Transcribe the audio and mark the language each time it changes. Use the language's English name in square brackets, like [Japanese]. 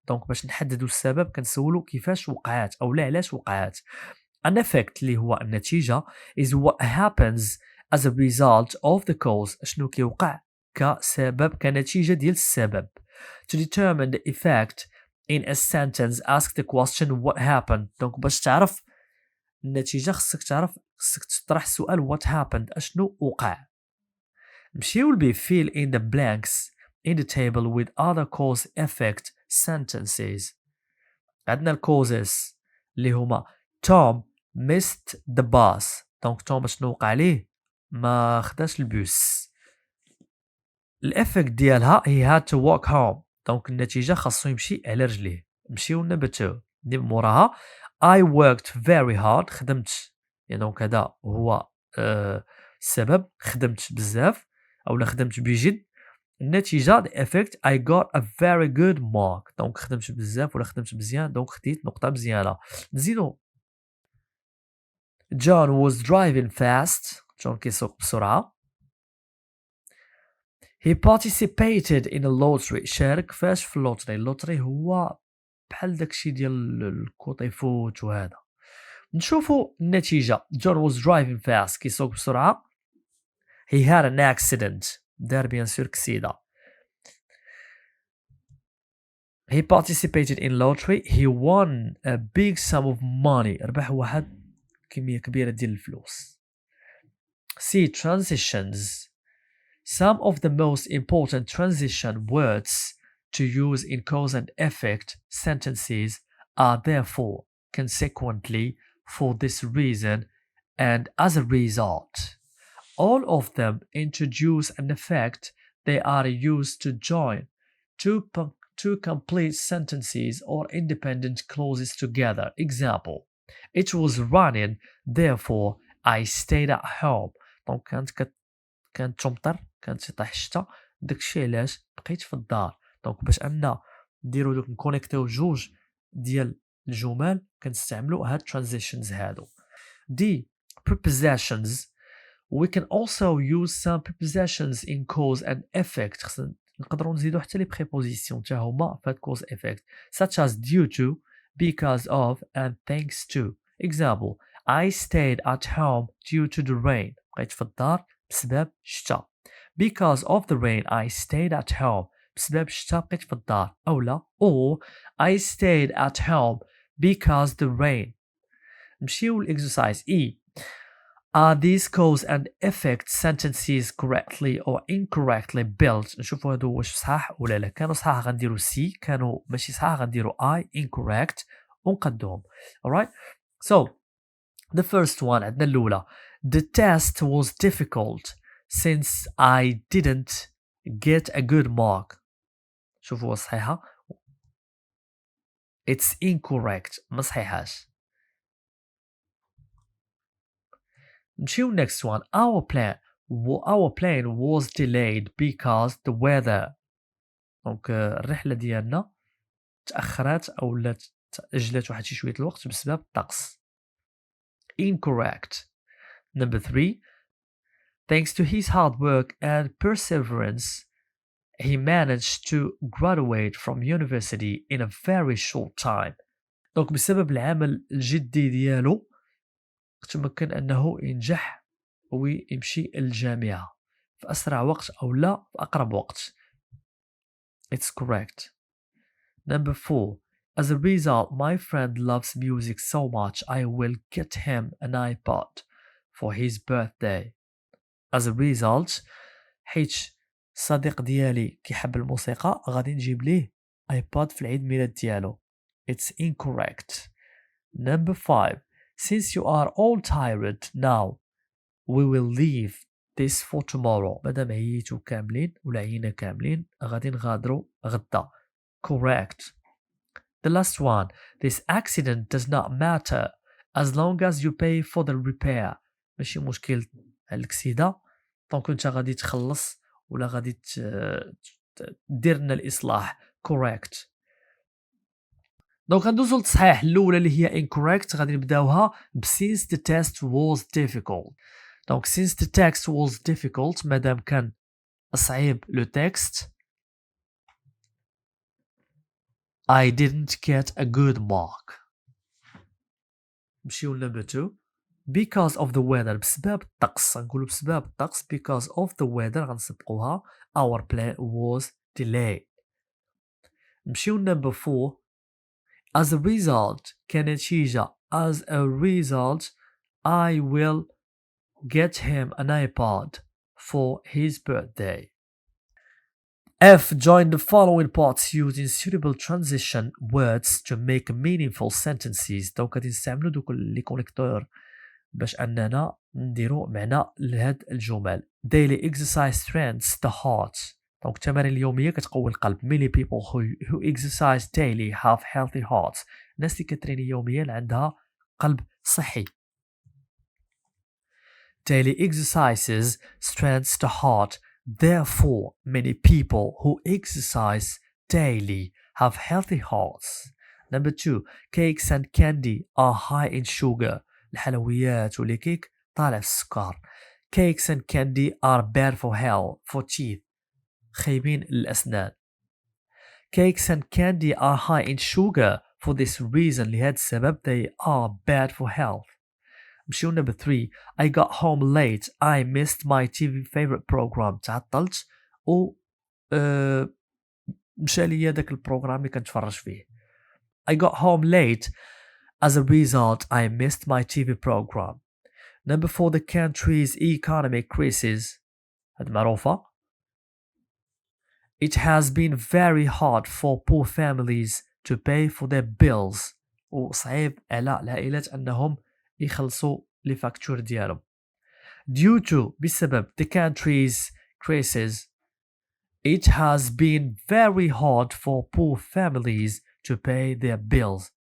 [Arabic] دونك باش نحددوا السبب كنسولو كيفاش وقعات أو لا علاش وقعات. [English] An effect [Arabic] اللي هو النتيجة [English] is what happens as a result of the cause. [Arabic] شنو كيوقع كسبب كنتيجة ديال السبب. [English] To determine the effect in a sentence, ask the question what happened. [Arabic] دونك باش تعرف النتيجة خصك تطرح السؤال [English] what happened. [Arabic] أشنو وقع. نمشيو ب [English] fill in the blanks in the table with other cause effect sentences. [Arabic] عندنا الكوزز اللي هما [English] Tom missed the bus. [Arabic] دونك توم شنو وقع عليه؟ ما خداش البوس. الافكت ديالها [English] he had to walk home. [Arabic] دونك النتيجة خاصو يمشي على رجليه. نمشيو [English] number 2 [Arabic] اللي موراها [English] I worked very hard. [Arabic] خدمت يعني دونك هذا هو السبب. خدمت بزاف أو خدمت بجد. النتيجة [English] the effect I got a very good mark. [Arabic] دونك خدمت بزاف ولا خدمت مزيان دونك خديت نقطة مزيانة. نزيدو [English] John was driving fast. [Arabic] جون كيسوق بسرعة. [English] He participated in a lottery. [Arabic] شارك فاش في اللوتري. اللوتري هو بحال داكشي ديال الكوطي فوت وهذا. نشوفوا النتيجة. [English] John was driving fast. [Arabic] كيسوق بسرعة. [English] He had an accident. [Arabic] دار بيان سور كسيدة. [English] He participated in lottery. He won a big sum of money. [Arabic] ربح واحد كمية كبيرة ديال الفلوس. [English] See transitions. Some of the most important transition words to use in cause and effect sentences are therefore, consequently, for this reason, and as a result. All of them introduce an effect. They are used to join two complete sentences or independent clauses together. Example: It was raining, therefore I stayed at home. [Arabic] دونك كانت تمطر كانت يطيح الشتا داكشي علاش بقيت في الدار. دونك باش أننا نديرو دوك نكونيكتيو جوج ديال الجمل كنستعملو هاد transitions هادو. [English] دي prepositions. We can also use some prepositions in cause and effect. [Arabic] نقدروا نزيدو حتى لي preposition تا هما فهاد [English] cause effect such as due to, because of and thanks to. Example: I stayed at home due to the rain. [Arabic] بقيت في الدار بسبب الشتا. [English] Because of the rain I stayed at home. [Arabic] بسبب الشتا بقيت في الدار. أولا [English] or I stayed at home because the rain. نمشيو للexercise E. Are these cause and effect sentences correctly or incorrectly built? [Arabic] نشوفوا هادو واش صحاح ولا لا. كانوا صحاح غنديروا C. كانوا ماشي صحاح غنديروا I. [English] incorrect [Arabic] ونقدوهم. [English] alright. So the first one [Arabic] عندنا الأولى. [English] The test was difficult since I didn't get a good mark. [Arabic] شوفوا صحيحة. [English] It's incorrect. [Arabic] ما صحيحاش. نمشيو [English] next one. Our plane was delayed because the weather. [Arabic] دونك الرحلة ديالنا تأخرت أو لا تأجلت واحد شي شوية الوقت بسبب الطقس. [English] Incorrect. Number 3. Thanks to his hard work and perseverance, he managed to graduate from university in a very short time. [Arabic] دونك بسبب العمل الجدي ديالو تمكن أنه ينجح ويمشي للجامعة في أسرع وقت أو لا في أقرب وقت. [English] It's correct. Number 4. As a result, my friend loves music so much I will get him an iPod for his birthday. As a result, [Arabic] حيت الصديق ديالي كيحب الموسيقى غادي نجيب ليه ايباد في العيد ميلاد ديالو. [English] It's incorrect. Number 5. Since you are all tired now, we will leave this for tomorrow. [Arabic] مادام عييتو كاملين ولا عيينا كاملين غادي نغادرو غدا. [English] Correct. The last one. This accident does not matter as long as you pay for the repair. [Arabic] ماشي مشكل الأكسيدة طونك انت غادي تخلص ولا غادي دير لنا الإصلاح. [English] Correct. [Arabic] دونك غندوزو للتصحيح الأولى اللي هي incorrect. غادي نبداوها ب [English] since the test was difficult. [Arabic] دونك [English] since the text was difficult [Arabic] مادام كان صعيب لو تكست [English] I didn't get a good mark. [Arabic] نمشيو [English] number 2. Because of the weather [Arabic] بسبب الطقس غنقولو بسبب الطقس [English] because of the weather [Arabic] غنسبقوها [English] our plan was delayed. [Arabic] نمشيو [English] number 4. As a result [Arabic] كنتيجة [English] as a result I will get him an iPod for his birthday. F. Join the following parts using suitable transition words to make meaningful sentences. [Arabic] دونك غادي نستعملو دوك لي كونيكتور باش اننا نديرو معنى لهاد الجمل. [English] Daily exercise strengthens the heart. [Arabic] دونك التمارين اليوميه كتقوي القلب. [English] Many people who exercise daily have healthy hearts. [Arabic] الناس اللي كتريني يوميا عندها قلب صحي. [English] Daily exercises strengthens the heart. Therefore, many people who exercise daily have healthy hearts. Number 2. Cakes and candy are high in sugar. [Arabic] الحلويات والكيك طالع في السكر. [English] Cakes and candy are bad for health, for teeth. [Arabic] خايبين للأسنان. [English] Cakes and candy are high in sugar. For this reason, [Arabic] لهذا السبب [English] they are bad for health. [Arabic] مشيو [English] number 3. I got home late. I missed my TV favorite program. [Arabic] تعطلت و مشى ليا داك البروغرام اللي كنتفرج فيه. [English] I got home late. As a result, I missed my TV program. Number 4. The country's economic crisis. [Arabic] هاد معروفة. [English] It has been very hard for poor families to pay for their bills. [Arabic] وصعيب على العائلات أنهم يخلصوا لي فاكتور ديالهم. [English] Due to [Arabic] بسبب [English] the country's crisis, it has been very hard for poor families to pay their bills.